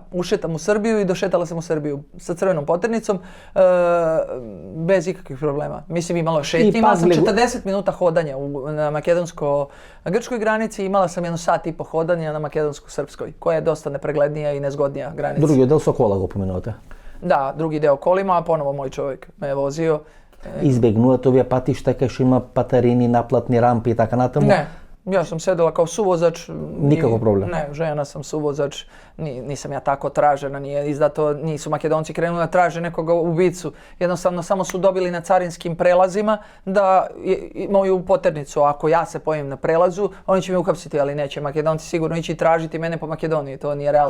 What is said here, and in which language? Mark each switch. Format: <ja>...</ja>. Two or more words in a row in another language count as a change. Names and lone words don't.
<sr>Ušetam u Srbiju i došetala sam u Srbiju sa crvenom poternicom bez ikakvih problema. Mislim, imala šetnje, imala sam 40 minuta hodanja na makedonsko-grčkoj granici, imala sam 1 sat i po hodanja na makedonsko-srpskoj, koja je dosta nepreglednija i nezgodnija granica.</sr> <mk>Други дел Сокола го поменувате?</mk> <sr>Da, drugi deo kolima, a ponovo moj čovjek me je vozio.</sr> <mk>Избегнувате овие патишта кај што има патарини, наплатни рампи и така натаму?</mk> <sr>Ne, ja sam sedela kao suvozač. Nikako problem? Ne, žena sam suvozač, nisam ja tako tražena, nije izdato, nisu Makedonci krenuli da traže nekoga ubicu. Jednostavno samo su dobili na carinskim prelazima da moju poternicu, ako ja se pojavim na prelazu, oni će me uhapsiti, ali neće Makedonci sigurno ići tražiti mene po Makedoniji, to nije realno.</sr>